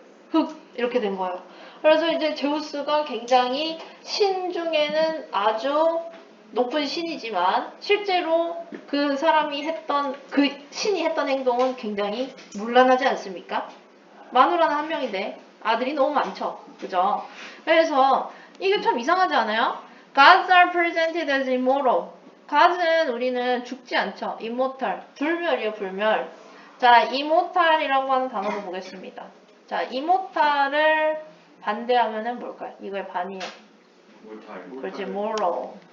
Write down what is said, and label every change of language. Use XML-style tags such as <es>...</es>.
<ko>흙 이렇게 된 거예요. 그래서 이제 제우스가 굉장히 신 중에는 아주 높은 신이지만 실제로 그 사람이 했던 그 신이 했던 행동은 굉장히 문란하지 않습니까? 마누라는 한 명인데 아들이 너무 많죠. 그죠? 그래서 이게 참 이상하지 않아요?</ko> <en>Gods are presented as immortal.</en> <ko>Gods는 우리는 죽지 않죠. immortal. 불멸이요, 불멸. 자, immortal이라고 하는 단어도 보겠습니다. 자, immortal을 반대하면은 뭘까요? 이거의 반이에요. 그렇지, mortal.</ko>